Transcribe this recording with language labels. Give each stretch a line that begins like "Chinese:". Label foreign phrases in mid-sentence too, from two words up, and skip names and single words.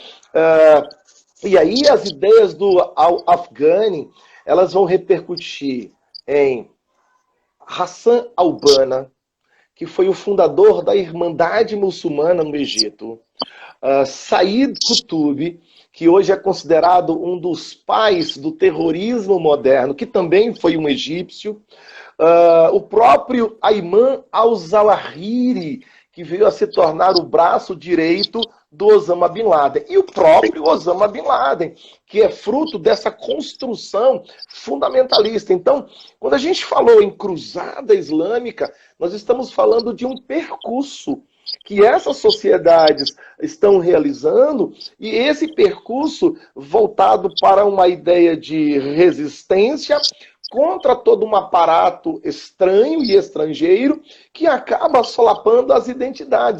Portuguese: E aí as ideias do Afghani, elas vão repercutir em Hassan al-Banna, que foi o fundador da Irmandade Muçulmana no Egito, Said Qutb, que hoje é considerado um dos pais do terrorismo moderno, que também foi um egípcio, o próprio Ayman al-Zawahiri, que veio a se tornar o braço direito do Osama Bin Laden. E o próprio Osama Bin Laden, que é fruto dessa construção fundamentalista. Então, quando a gente falou em cruzada islâmica, nós estamos falando de um percurso que essas sociedades estão realizando, e esse percurso voltado para uma ideia de resistência contra todo um aparato estranho e estrangeiro que acaba solapando as identidades.